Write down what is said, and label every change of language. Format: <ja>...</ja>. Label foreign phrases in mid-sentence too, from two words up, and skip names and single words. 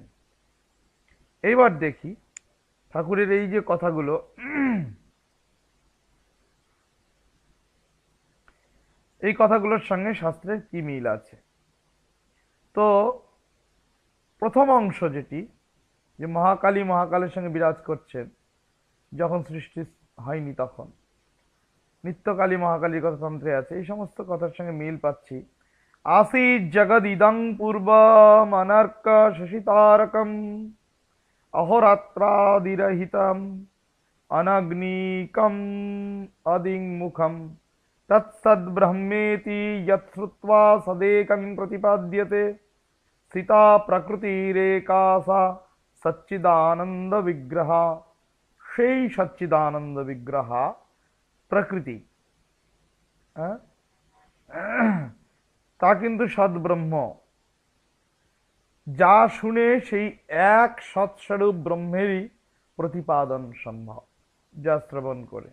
<bn>এইবার দেখি ঠাকুরের এই যে কথাগুলো, এই কথাগুলোর সঙ্গে শাস্ত্রের কি মিল আছে। তো প্রথম অংশ যেটি, যে মহাকালী মহাকালের সঙ্গে বিরাজ করছেন যখন সৃষ্টি হয়নি তখন, নিত্যকালী মহাকালীর কথা তন্ত্রে আছে, এই সমস্ত কথার সঙ্গে মিল পাচ্ছি।</bn> <sa>आसीत् जगदिदं पूर्वम् अनर्क शशितारकम् अहोरात्रादिरहितम् अनग्निकम् अदिङ्मुखम् तत्सद्ब्रह्मेति यत्श्रुत्वा सदेकं प्रतिपाद्यते स्थिता प्रकृतिरेका सा सच्चिदानंद विग्रह।</sa> <bn>সেই সচ্চিদানন্দ বিগ্রহ প্রকৃতি, তা কিন্তু সদ্ব্রহ্ম। যা শুনে সেই এক সৎস্বরূপ ব্রহ্মেরই প্রতিপাদন সম্ভব, যা শ্রবণ করে।</bn>